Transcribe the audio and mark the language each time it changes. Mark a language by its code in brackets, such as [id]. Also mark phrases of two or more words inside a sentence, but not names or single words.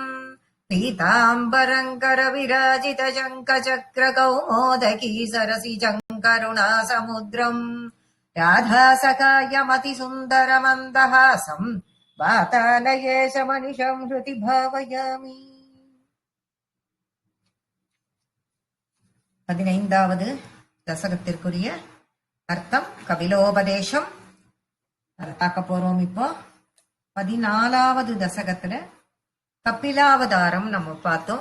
[sa] पीताम्बरङ्कर विराजित शङ्खचक्रकौमोदकी सरसिजम् करुणासमुद्रम् राधासखायमतिसुन्दरमन्दहासम् वातालयेशमनिशम् हृदि भावयामि। [ta] 15வது தசகத்திற்குரிய அர்த்தம் கபிலோபதேசம் அதை பார்க்க போறோம். இப்போ 14வது தசகத்துல கபிலாவதாரம் நம்ம பார்த்தோம்.